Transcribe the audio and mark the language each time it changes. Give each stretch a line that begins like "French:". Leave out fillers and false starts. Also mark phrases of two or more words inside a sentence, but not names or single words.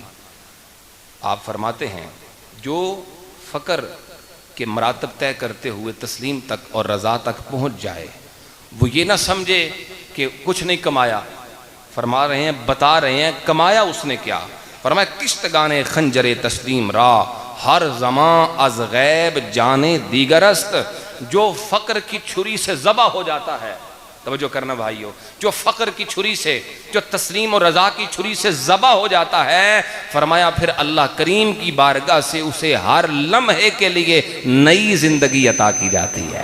Urdu: آپ فرماتے ہیں جو فقر کے مراتب طے کرتے ہوئے تسلیم تک اور رضا تک پہنچ جائے، وہ یہ نہ سمجھے کہ کچھ نہیں کمایا۔ فرما رہے ہیں، بتا رہے ہیں کمایا اس نے کیا۔
Persian: فرمایا کشت گانے خنجرے تسلیم را، ہر زمان از غیب جانے دیگر است۔
Urdu: جو فقر کی چھری سے ذبح ہو جاتا ہے، توجہ کرنا بھائیو، جو فقر کی چھری سے، جو تسلیم و رضا کی چھری سے ذبح ہو جاتا ہے، فرمایا پھر اللہ کریم کی بارگاہ سے اسے ہر لمحے کے لیے نئی زندگی عطا کی جاتی ہے۔